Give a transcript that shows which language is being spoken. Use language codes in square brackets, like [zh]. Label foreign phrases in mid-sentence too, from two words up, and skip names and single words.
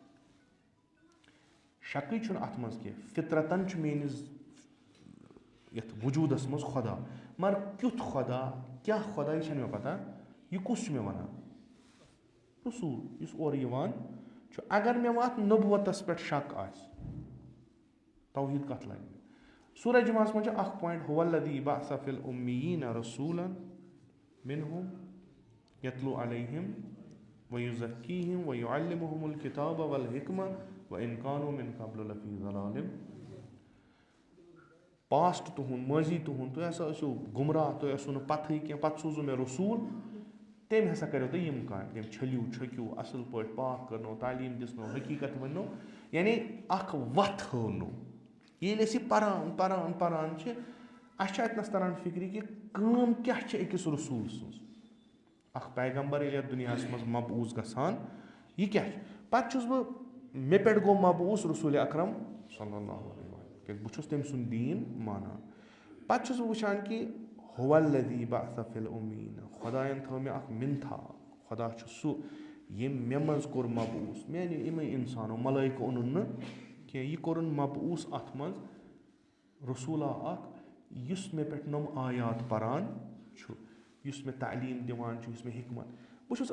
[ks] شکٕے چھُنہٕ اَتھ منٛز کینٛہہ فطرتن چھُ میٲنِس یَتھ وجوٗدَس منٛز خۄدا مگر کیُتھ خۄدا کیٛاہ خۄدا یہِ چھَنہٕ مےٚ پَتہ یہِ کُس چھُ مےٚ وَنان رسوٗل یُس اورٕ یِوان چھُ اگر مےٚ وۄنۍ اَتھ نبوتَس پٮ۪ٹھ شک آسہِ توحیٖد کَتھ لَگہِ مےٚ سورہ جُمعہس منٛز چھُ اَکھ پویِنٛٹ [ar] هو الذی بعث فی الأمیٖن رسوٗلا منہم یتلو علیہم ویزکیہم ویعلمہم الکتاب والحکمہ وإن کانوا من قبل لفی ضلال [ks] پاسٹ تُہُنٛد ماضی تُہُنٛد تُہۍ ہسا ٲسِو گُمراہ تۄہہِ ٲسوٕ نہٕ پَتہٕے کینٛہہ پَتہٕ سوٗزوٗ مےٚ رسوٗل تٔمۍ ہسا کَریو تۄہہِ یِم کامہِ تٔمۍ چھٔلیو چھٔکیو اَصٕل پٲٹھۍ پاک کٔرنو تعلیٖم دِژنو حقیٖقت ؤننو یعنی اکھ وَتھ ہٲونو ییٚلہِ أسۍ یہِ پَران چھِ اَسہِ چھِ اَتنَس تران فِکرِ کہِ کٲم کیٛاہ چھِ أکِس رسوٗل سٕنٛز اکھ پیغمبر ییٚلہِ یَتھ دُنیاہَس منٛز مبعوٗث گژھان یہِ کیٛاہ چھُ پَتہٕ چھُس بہٕ مےٚ پٮ۪ٹھ گوٚو مبعوٗث رسوٗلِ اکرم [ar] صلی اللہ علیہ وسلم [ks] کیٛازِ بہٕ چھُس تٔمۍ سُنٛد دیٖن مانان پَتہٕ چھُس بہٕ وٕچھان کہِ [ar] هو الذی بعث فی الأمیٖن [ks] خۄدایَن تھٲو مےٚ اکھ مِنتھا خۄدا چھُ سُہ ییٚمۍ مےٚ منٛز کوٚر مبعوٗث مےٚ أنِو یِمے اِنسانو ملٲیکہٕ اوٚنُن نہٕ کینٛہہ یہِ کوٚرُن مبعوٗث اَتھ منٛز رسوٗلا اکھ یُس مےٚ پٮ۪ٹھ نۄم آیات پَران چھُ یُس مےٚ تعلیٖم دِوان چھُ یُس مےٚ حکمت بہٕ چھُس